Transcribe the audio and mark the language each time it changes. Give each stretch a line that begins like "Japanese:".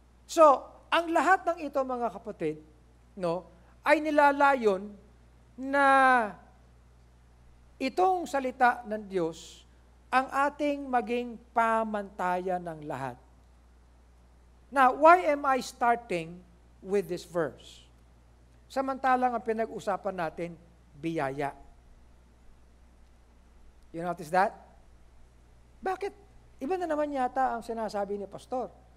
Filipino: So, ang lahat ng ito, mga kapatid, no, ay nilalayon na itong salita ng Diyos ang ating maging pamantayan ng lahat.
English: Now, why am I starting with this verse?
Filipino: Samantalang ang pinag-usapan natin, biyaya. You notice that? Bakit? Iba na naman yata ang sinasabi ni Pastor.